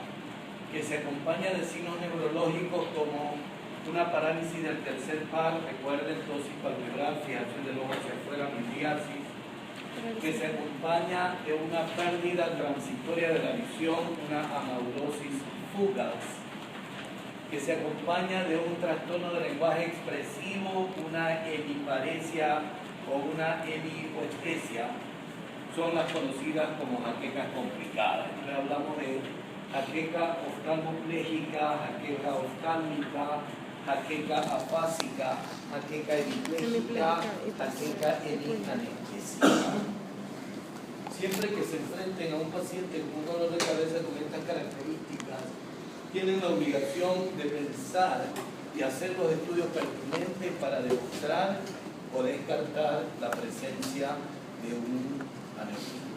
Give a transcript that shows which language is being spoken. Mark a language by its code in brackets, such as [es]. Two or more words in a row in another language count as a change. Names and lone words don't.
[es] que se acompaña de signos neurológicos como una parálisis del tercer par, recuerden, tosis palpebral, fijación del ojo hacia afuera, miriasis, que se acompaña de una pérdida transitoria de la visión, una amaurosis fugaz, que se acompaña de un trastorno de lenguaje expresivo, una hemiparesia o una hemipoestesia, son las conocidas como jaquecas complicadas. Entonces hablamos de jaqueca oftalmoplégica, jaqueca oftálmica, jaqueca afásica, jaqueca hemipléjica, jaqueca hemianestesia. Siempre que se enfrenten a un paciente con un dolor de cabeza con estas características, tienen la obligación de pensar y hacer los estudios pertinentes para demostrar o descartar la presencia de un aneurisma.